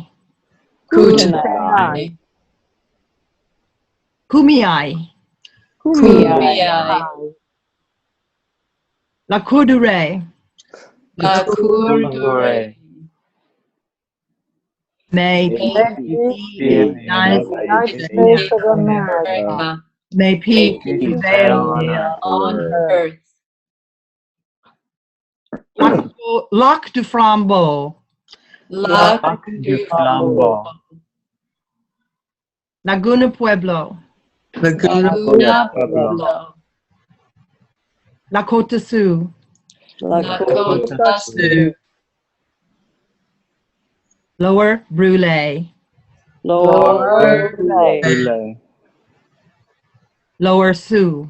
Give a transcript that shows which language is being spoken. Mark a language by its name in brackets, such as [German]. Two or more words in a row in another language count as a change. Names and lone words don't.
[English] Kootenai. Kumeyaay. Kumeyaay. Lacourdure. Lacourdure. May May peace be in the United States of America. May peace May prevail on earth. Lac du Flambeau. Lac du Flambeau. Laguna Pueblo. Laguna Pueblo. Lakota Sioux. Lakota Sioux. Lower Brule. Lower Brule. Lower Sioux.